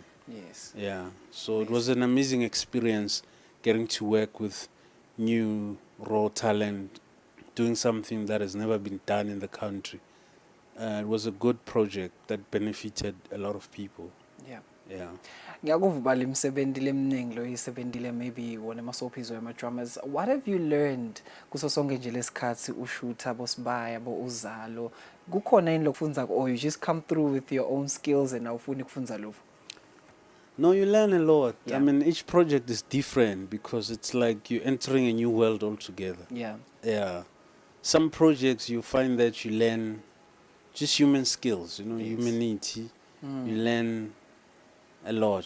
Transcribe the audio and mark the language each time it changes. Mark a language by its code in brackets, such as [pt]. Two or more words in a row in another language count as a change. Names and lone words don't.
[en] Yes. Yeah. So it was an amazing experience getting to work with new raw talent, doing something that has never been done in the country. It was a good project that benefited a lot of people. Yeah. Yeah. [zu] Ngiyakuva imsebentile eminingi lo isebentile maybe wona emasoapies or ema-dramas. [en] What have you learned [zu] kuso sonke nje lesikhathi ushoota boSibaya boUzalo? Kukhona yini lokufunza [en] or you just come through with your own skills and [zu] awufuni kufunza lokho? [en] No, you learn a lot. Yeah. I mean, each project is different because it's like you're entering a new world altogether. Yeah. Yeah. Some projects you find that you learn just human skills, you know, Yes. humanity. You learn a lot.